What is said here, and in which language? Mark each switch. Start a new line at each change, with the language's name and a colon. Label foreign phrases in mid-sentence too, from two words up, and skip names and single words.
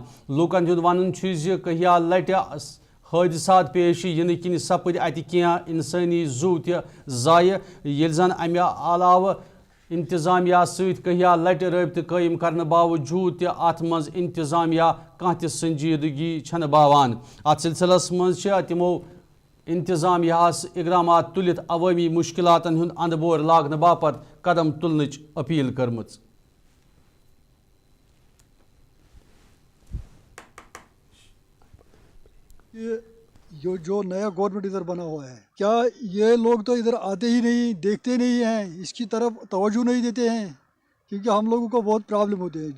Kashmiri: लूकन हुंद वन कहिया लट हादसात पेश इन किन सपद अत कह इंसानी जू ज़ाय, ये जन अमे अलाव इंतजामिया सहित कहिया लट रबत कायम करने बावजूद अत मज इंतजामिया कह संजीदगी छन बावान। अत सिलसिलस मज तमो इंतजामियास इकदामात तुलित अवामी मुश्किलातन हुंद अंदबोर लागने बापत कदम तुलनच अपील करमच।
Hindi: ये जो नया गवर्नमेंट इधर बना हुआ है, क्या ये लोग तो इधर आते ही नहीं, देखते नहीं हैं, इसकी तरफ तवज्जो नहीं देते हैं, क्योंकि हम लोगों को बहुत प्रॉब्लम होती है।